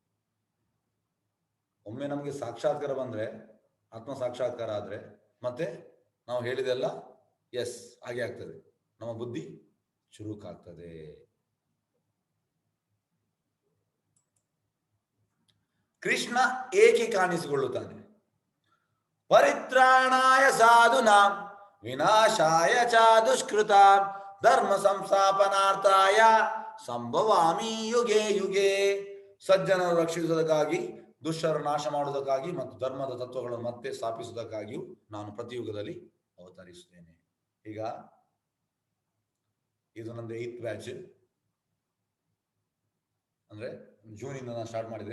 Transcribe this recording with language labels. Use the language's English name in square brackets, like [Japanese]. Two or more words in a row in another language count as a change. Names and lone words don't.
[Kannada] ಒಮ್ಮೆ ನಮ್ಗೆ ಸಾಕ್ಷಾತ್ಕಾರ ಬಂದ್ರೆ, ಆತ್ಮ ಸಾಕ್ಷಾತ್ಕಾರ ಆದ್ರೆ ಮತ್ತೆ ನಾವು ಹೇಳಿದೆಲ್ಲ ಎಸ್ ಹಾಗೆ ಆಗ್ತದೆ. ನಮ್ಮ ಬುದ್ಧಿ ಚುರುಕಾಗ್ತದೆ. ಕೃಷ್ಣ ಏಕೆ ಕಾಣಿಸಿಕೊಳ್ಳುತ್ತಾನೆ? [Sanskrit] ಪರಿತ್ರಾಣಾಯ ಸಾಧುನಾಂ ವಿನಾಶಾಯ ಚ ದುಷ್ಕೃತಾಂ ಧರ್ಮ ಸಂಸ್ಥಾಪನಾರ್ಥಾಯ ಸಂಭವಾಮಿ ಯುಗೆ ಯುಗೆ. [Kannada] ಸಜ್ಜನರು ರಕ್ಷಿಸುವುದಕ್ಕಾಗಿ, ದುಷ್ಟರ ನಾಶ ಮಾಡುವುದಕ್ಕಾಗಿ ಮತ್ತು ಧರ್ಮದ ತತ್ವಗಳನ್ನು ಮತ್ತೆ ಸ್ಥಾಪಿಸುವುದಕ್ಕಾಗಿಯೂ ನಾನು ಪ್ರತಿಯುಗದಲ್ಲಿ ಅವತರಿಸುತ್ತೇನೆ. ಈಗ ಇದು ನಂದು 8th ಬ್ಯಾಚ್. ಅಂದ್ರೆ ಜೂನಿಂದ ನಾನು ಸ್ಟಾರ್ಟ್ ಮಾಡಿದೆ.